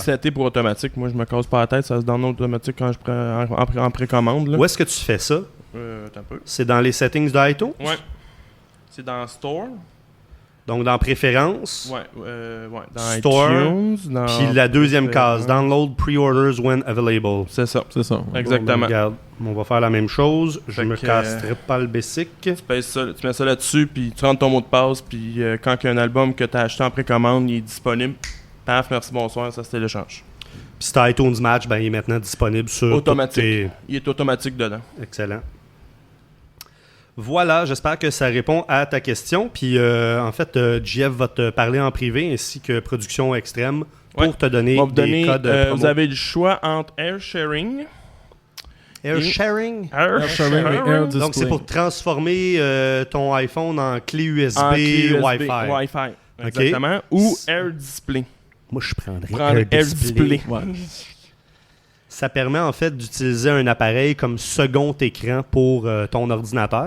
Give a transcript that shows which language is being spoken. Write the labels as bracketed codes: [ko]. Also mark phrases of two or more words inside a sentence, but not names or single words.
[fr] seté pour automatique. Moi, je me casse pas la tête. Ça se download automatique quand je prends en précommande. Là. Où est-ce que tu fais ça? Attends un peu. C'est dans les settings d'iTunes? Ouais. C'est dans Store. Donc, dans Préférences. Ouais. Dans Store, iTunes. Dans... Puis la deuxième case, Préférences. [en] Download Pre-orders when available. [fr] C'est ça. C'est ça. Exactement. Bon, ben, regarde, on va faire la même chose. Je Fait me que, casserai pas le basic. Tu mets ça là-dessus, puis tu rentres ton mot de passe, puis quand il y a un album que tu as acheté en précommande, il est disponible. Paf, merci, bonsoir, ça se télécharge. Puis c'est iTunes Match, ben, il est maintenant disponible sur Automatique. toutes tes- Il est automatique dedans. Excellent. Voilà, j'espère que ça répond à ta question. Puis en fait, JF va te parler en privé ainsi que Production Extrême pour Ouais. te donner On va vous des donner, codes promo. vous avez le choix entre Air Sharing Air sharing. Air sharing, sharing. air Donc, c'est display. pour transformer ton iPhone en clé USB, En clé USB, Wi-Fi. Wi-Fi. Exactement. Ou Air Display. Moi, je prendrais Prendre Air Display. Ouais. Ça permet en fait d'utiliser un appareil comme second écran pour ton ordinateur.